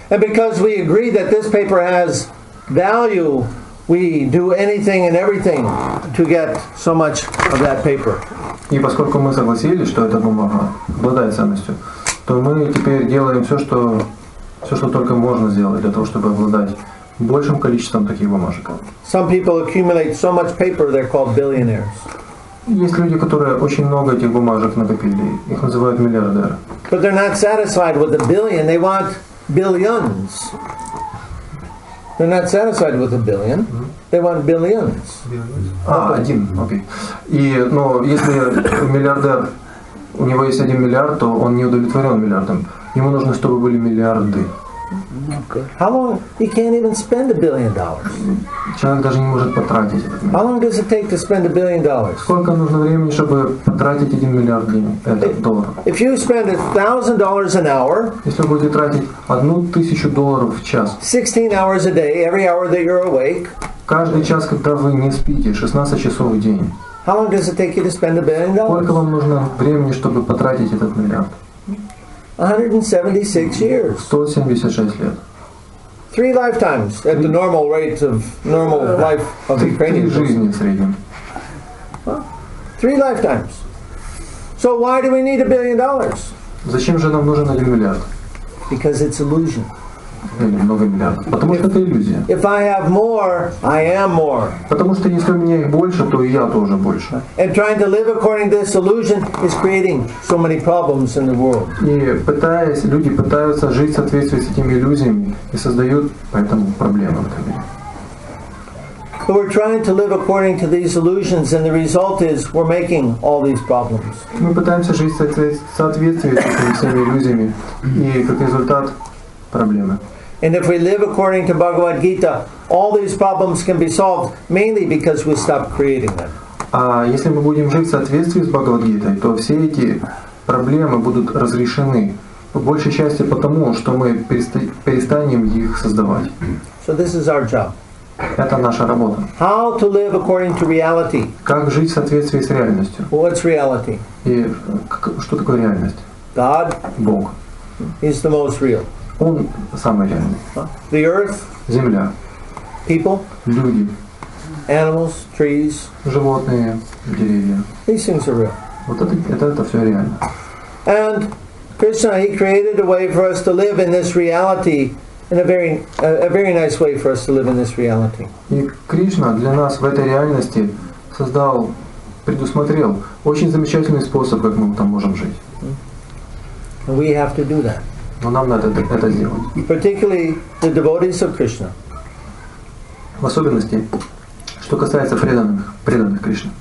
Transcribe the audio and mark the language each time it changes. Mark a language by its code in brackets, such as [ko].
[en] And because we agree that this paper has value, we do anything and everything to get so much of that paper. [ru] И поскольку мы согласились, что эта бумага обладает ценностью, то мы теперь делаем все, что только можно сделать для того, чтобы обладать большим количеством таких бумажек. [en] Some people accumulate so much paper, they're called billionaires. [ru] Есть люди, которые очень много этих бумажек накопили. Их называют миллиардеры. [en] But they're not satisfied with a billion, they want billions. They're not satisfied with a billion, they want billions. [ru] Один, окей. Но если миллиардер, у него есть 1 миллиард, то он не удовлетворен миллиардом. Ему нужно, чтобы были миллиарды. [en] How long? You can't even spend $1 billion. [ru] Человек даже не может потратить этот [en] How [ru] миллиард. [en] long does it take to spend $1 billion? [ru] Сколько нужно времени, чтобы потратить 1 миллиард долларов? [en] If you spend $1,000 an hour, [ru] Если вы будете тратить $1000 в час, [en] 16 hours a day, every hour that you're awake, [ru] каждый час, когда вы не спите, 16 часов в день, [en] how long does it take you to spend $1 billion? [ru] сколько вам нужно времени, чтобы потратить этот миллиард? [en] 176 years. [ru] 176 лет. [en] 3 lifetimes at the normal rate of normal life of [ru] 3 [en] Ukrainians. [ru] жизни в среднем. [en] 3 lifetimes. So why do we need $1 billion? [ru] Зачем же нам нужен 1 миллиард? [en] Because it's illusion. [ru] Или много миллиардов? Потому что это иллюзия. [en] If I have more, I am more. [ru] Потому что если у меня их больше, то и я тоже больше. [en] And trying to live according to this illusion is creating so many problems in the world. [ru] И люди пытаются жить в соответствии с этими иллюзиями и создают поэтому проблемы в этом мире. [en] So we're trying to live according to these illusions, and the result is we're making all these problems. [ru] Мы пытаемся жить в соответствии с этими всеми иллюзиями, и как результат проблемы. [en] And if we live according to Bhagavad Gita, all these problems can be solved mainly because we stop creating them. [ru] А если мы будем жить в соответствии с Бхагавад-гитой, то все эти проблемы будут разрешены по большей части потому, что мы перестанем их создавать. [en] So this is our job. [ru] Это наша работа. [en] How to live according to reality. [ru] Как жить в соответствии с реальностью? [en] What's reality? [ru] И что такое реальность? [en] God, [ru] Бог. [en] He's the most real. [ru] Он самый реальный. [en] The earth, [ru] Земля, [en] people, [ru] люди, [en] animals, trees, [ru] животные, деревья. [en] these things are real. [ru] Вот это все реально. [en] And Krishna, He created a way for us to live in this reality, and a very nice way for us to live in this reality. [ru] И Кришна для нас в этой реальности предусмотрел очень замечательный способ, как мы там можем жить. [en] And we have to do that. [ru] Но нам надо это сделать. [en] Particularly the devotees of Krishna. [ru] В особенности, что касается преданных Кришне.